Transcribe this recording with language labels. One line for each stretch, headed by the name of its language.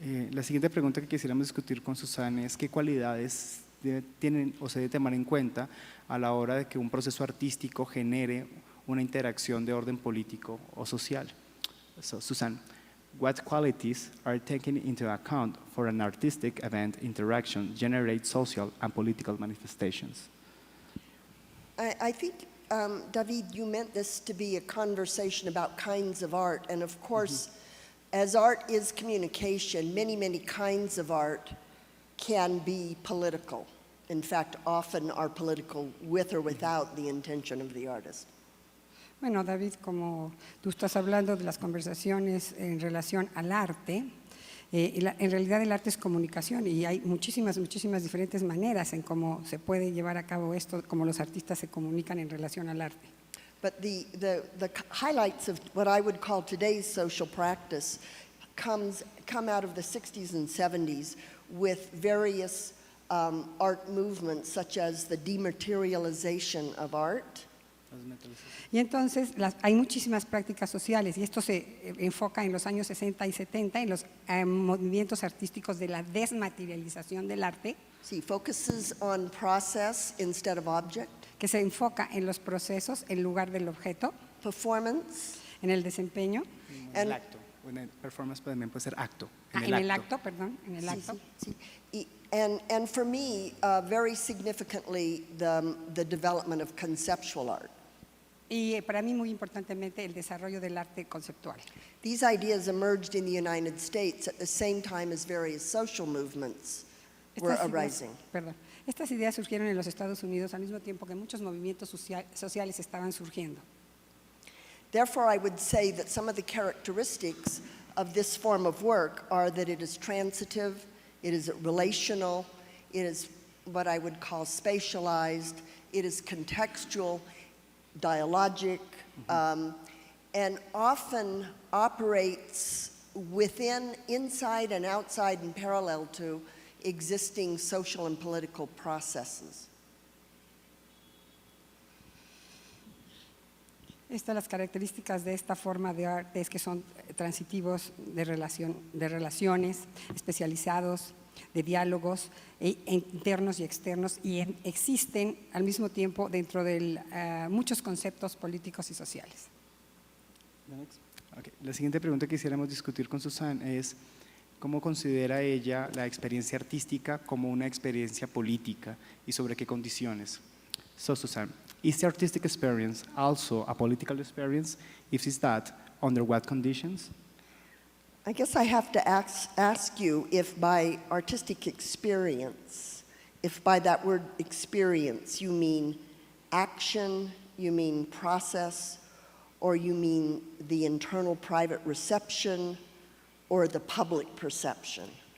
Spanish: La siguiente pregunta que quisiéramos discutir con Susana es qué cualidades tienen o se debe tomar en cuenta a la hora de que un proceso artístico genere una interacción de orden político o social.
English: So, Susan, what qualities are taken into account for an artistic event interaction generate social and political manifestations? I think, David, you meant this to be a conversation about kinds of art, and of course, as art is communication, many, many kinds of art can be political. In fact, often are political with or without the intention of the artist.
Spanish: Bueno, David, como tú estás hablando de las conversaciones en relación al arte, en realidad el arte es comunicación y hay muchísimas diferentes maneras en cómo se puede llevar a cabo esto, cómo los artistas se comunican en relación al arte.
English: But the highlights of what I would call today's social practice come out of the 60s and 70s with various art movements such as the dematerialization of art.
Spanish: Y entonces hay muchísimas prácticas sociales y esto se enfoca en los años 60 y 70 en los movimientos artísticos de la desmaterialización del arte.
English: See, focuses on process instead of object.
Spanish: Que se enfoca en los procesos en lugar del objeto.
English: Performance.
Spanish: En el desempeño.
English: And
Spanish: Bueno, performance también puede ser acto. En el acto, perdón, en el acto. Sí.
English: And for me, very significantly, the development of conceptual art.
Spanish: Y para mí muy importantemente el desarrollo del arte conceptual.
English: These ideas emerged in the United States at the same time as various social movements were arising.
Spanish: Estas ideas surgieron en los Estados Unidos al mismo tiempo que muchos movimientos sociales estaban surgiendo.
English: Therefore, I would say that some of the characteristics of this form of work are that it is transitive, it is relational, it is what I would call spatialized, it is contextual, dialogic, and often operates within, inside and outside and parallel to existing social and political processes.
Spanish: Las características de esta forma de arte es que son transitivos de relaciones, especializados, de diálogos internos y externos, y existen al mismo tiempo dentro de muchos conceptos políticos y sociales.
English: Okay.
Spanish: La siguiente pregunta que quisiéramos discutir con Susan es ¿cómo considera ella la experiencia artística como una experiencia política y sobre qué condiciones?
English: So Susan, is the artistic experience also a political experience? If it's that, under what conditions? I guess I have to ask you if by artistic experience, if by that word experience you mean action, you mean process, or you mean the internal private reception, or the public perception?